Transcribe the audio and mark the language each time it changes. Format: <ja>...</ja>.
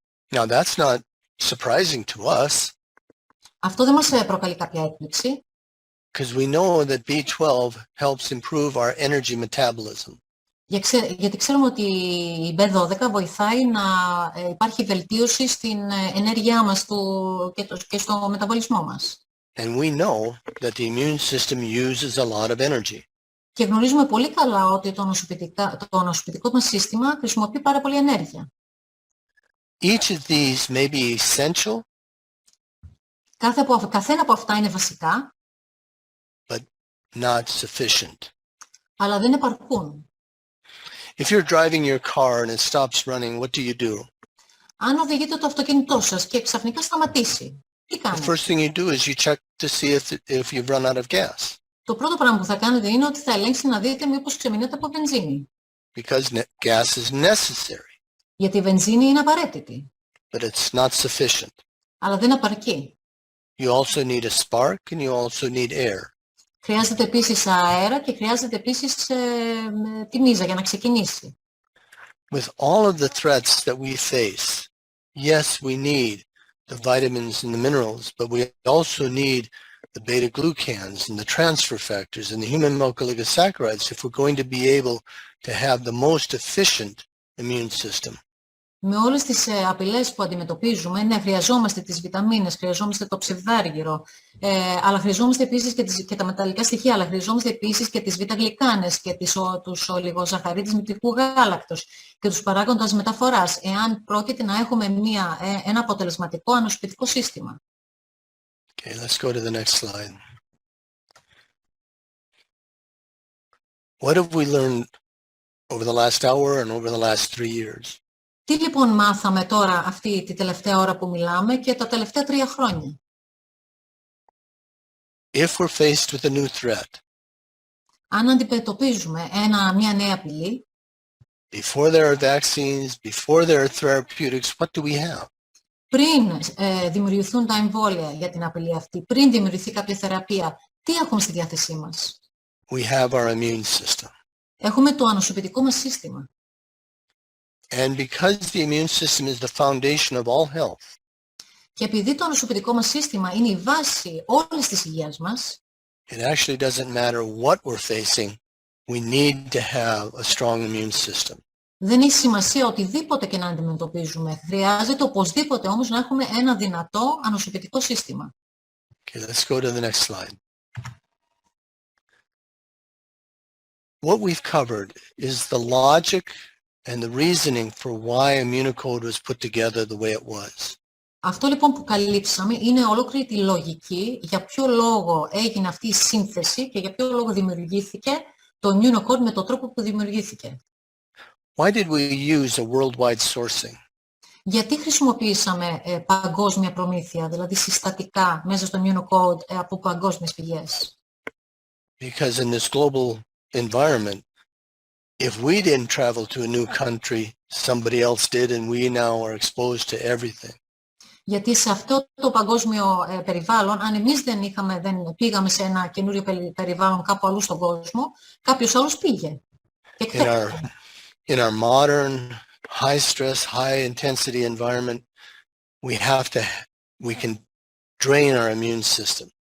<en>Now that's not surprising to us.</en> <el>Αυτό δεν μας προκαλεί κάποια έκπληξη.</el> <en>Because we know that B12 helps improve our energy metabolism.</en> <el>Γιατί ξέρουμε ότι η B12 βοηθάει να υπάρχει βελτίωση στην ενέργειά μας και στο μεταβολισμό μας.</el> <en>And we know that the immune system uses a lot of energy.</en> <el>Και γνωρίζουμε πολύ καλά ότι το ανοσοποιητικό μας σύστημα χρησιμοποιεί πάρα πολύ ενέργεια.</el> <en>Each of these may be essential,</en> <el>Καθένα από αυτά είναι βασικά,</el> <en>but not sufficient.</en> <el>αλλά δεν επαρκούν.</el> <en>If you're driving your car and it stops running, what do?</en> <el>Αν οδηγείτε το αυτοκίνητό σας και ξαφνικά σταματήσει, τι</el> <en>The</en> <el>κάνετε?</el> <en>first thing you do is you check to see if you've run out of gas.</en> <el>Το πρώτο πράγμα που θα κάνετε είναι ότι θα ελέγξετε να δείτε μήπως ξεμείνετε από βενζίνη.</el> <en>Because gas is necessary,</en> <el>Γιατί η βενζίνη είναι απαραίτητη,</el> <en>but it's not sufficient.</en> <el>αλλά δεν επαρκεί.</el> <en>You also need a spark and you also need air.</en> <el>Χρειάζεται επίσης αέρα και χρειάζεται επίσης τη μίζα για να ξεκινήσει.</el> <en>With all of the threats that we face, yes, we need the vitamins and the minerals, but we also need the beta-glucans and the transfer factors and the human milk oligosaccharides if we're going to be able to have the most efficient immune system.</en> <el>Με όλες τις απειλές που αντιμετωπίζουμε, ναι, χρειαζόμαστε τις βιταμίνες, χρειαζόμαστε το ψευδάργυρο, αλλά χρειαζόμαστε επίσης και τα μεταλλικά στοιχεία, αλλά χρειαζόμαστε επίσης και τις β-γλυκάνες και τους ολιγοζαχαρίδες μυτικού γάλακτος και τους παράγοντες μεταφοράς, εάν πρόκειται να έχουμε ένα αποτελεσματικό ανοσοποιητικό σύστημα.</el> <en>Okay, let's go to the next slide. What have we learned over the last hour and over the last 3 years?</en> <el>Τι λοιπόν μάθαμε τώρα αυτή τη τελευταία ώρα που μιλάμε και τα τελευταία 3 χρόνια?</el> <en>If we're faced with a new threat,</en> <el>Αν αντιμετωπίζουμε μια νέα απειλή,</el> <en>before there are vaccines, before there are therapeutics, what do we have?</en> <el>πριν δημιουργηθούν τα εμβόλια για την απειλή αυτή, πριν δημιουργηθεί κάποια θεραπεία, τι έχουμε στη διάθεσή μας?</el> <en>We have our immune system.</en> <el>Έχουμε το ανοσοποιητικό μας σύστημα.</el> <en>And because the immune system is the foundation of all health,</en> <el>Και επειδή το ανοσοποιητικό μας σύστημα είναι η βάση όλης της υγείας μας,</el> <en>it actually doesn't matter what we're facing, we need to have a strong immune system.</en> <el>δεν έχει σημασία οτιδήποτε και να αντιμετωπίζουμε. Χρειάζεται οπωσδήποτε όμως να έχουμε ένα δυνατό ανοσοποιητικό σύστημα.</el> <en>Okay, let's go to the next slide. What we've covered is the logic and the reasoning for why Immunocode was put together the way it was.</en> <el>Αυτό λοιπόν που καλύψαμε είναι ολόκληρη τη λογική για ποιο λόγο έγινε αυτή η σύνθεση και για ποιο λόγο δημιουργήθηκε το Immunocode με τον τρόπο που δημιουργήθηκε.</el> <en>Why did we use a worldwide sourcing?</en> <el>Γιατί χρησιμοποιήσαμε παγκόσμια προμήθεια, δηλαδή συστατικά μέσα στο Immunocode από παγκόσμιες πηγές?</el> <en>Because in this global environment, if we didn't travel to a new country, somebody else did, and we now are exposed to everything.</en> <el>Γιατί σε αυτό το παγκόσμιο περιβάλλον, αν εμείς δεν πήγαμε σε ένα καινούριο περιβάλλον κάπου αλλού στον κόσμο, κάποιος άλλος πήγε.</el> <en>In our modern, high-stress, high-intensity environment, we can drain our immune system.</en>